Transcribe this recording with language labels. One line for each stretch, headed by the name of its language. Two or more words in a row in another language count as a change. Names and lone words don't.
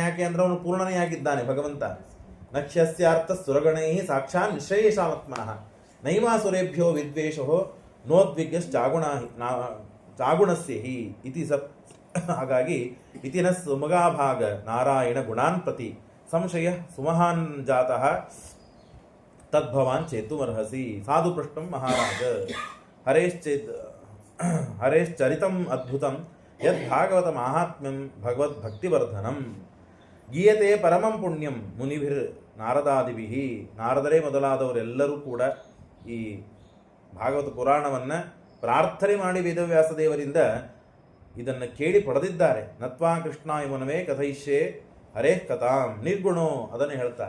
Kannada: ಯಾಕೆ ಅಂದ್ರೆ ಅವನು ಪೂರ್ಣನೇ ಆಗಿದ್ದಾನೆ ಭಗವಂತ.
Sanskrit: ನಕ್ಷ್ಯಸ್ಯಾರ್ಥ ಸುರಗಣೈ ಸಾಕ್ಷಾತ್ ನಿಶ್ರೇಯಸಾತ್ಮನಃ ನೈವಾಸುರೇಭ್ಯೋ ವಿದ್ವೇಷೋ ನೋದ್ವಿಗ್ಯಶ್ಚಾಗುಣಸ್ಯ ಹಿ ಇತಿ ಸತ್. ಹಾಗಾಗಿ ಇತಿನ ಸುಮಗಾಭಾಗ ನಾರಾಯಣ ಗುಣಾನ್ ಪ್ರತಿ ಸಂಶಯ ಸುಮಹಾನ್ ಜಾತಃ ತದ್ಭವಾನ್ ಚೇತುಮರ್ಹಸಿ. ಸಾಧು ಪೃಷ್ಟಂ ಮಹಾರಾಜ ಹರೇಶ್ಚರಿತಂ ಅದ್ಭುತಂ ಯದ್ ಭಾಗವತ ಮಾಹಾತ್ಮ್ಯಂ ಭಗವದ್ಭಕ್ತಿವರ್ಧನಂ ಗೀಯತೆ ಪರಮಂ ಪುಣ್ಯಂ ಮುನಿಭಿರ್ ನಾರದಾದಿಭಿ.
Kannada: ನಾರದರೇ ಮೊದಲಾದವರೆಲ್ಲರೂ ಕೂಡ ಈ ಭಾಗವತ ಪುರಾಣವನ್ನು ಪ್ರಾರ್ಥನೆ ಮಾಡಿ ವೇದವ್ಯಾಸ ದೇವರಿಂದ ಇದನ್ನು ಕೇಳಿ ಪಡೆದಿದ್ದಾರೆ.
Sanskrit: ನತ್ವಾ ಕೃಷ್ಣ ಇವನವೇ ಕಥಯಿಷ್ಯೆ ಹರೇ ಕಥಾಂ ನಿರ್ಗುಣೋ,
Kannada: ಅದನ್ನು ಹೇಳ್ತಾರೆ.